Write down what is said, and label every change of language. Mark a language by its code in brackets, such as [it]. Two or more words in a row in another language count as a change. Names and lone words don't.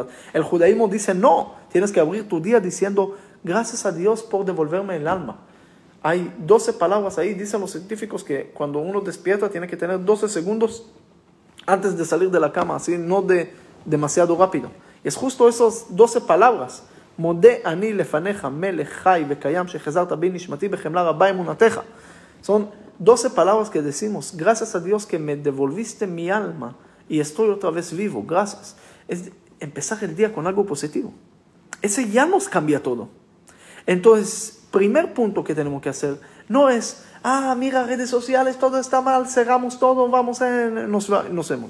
[es] El judaísmo dice no, tienes que abrir tu día diciendo gracias a Dios por devolverme el alma. Hay 12 palabras ahí, dicen los científicos que cuando uno despierta tiene que tener 12 segundos antes de salir de la cama, así no demasiado rápido. Y es justo esas 12 palabras. [he] מודה אני לפניך מלך חי וקיים שהחזרת בי נשמתי בחמלה רבה אמונתך. [es] Son 12 palabras que decimos, gracias a Dios que me devolviste mi alma y estoy otra vez vivo, gracias. Es empezar el día con algo positivo. Ese ya nos cambia todo. Entonces, primer punto que tenemos que hacer, no es, mira, redes sociales, todo está mal, cerramos todo, nos vemos.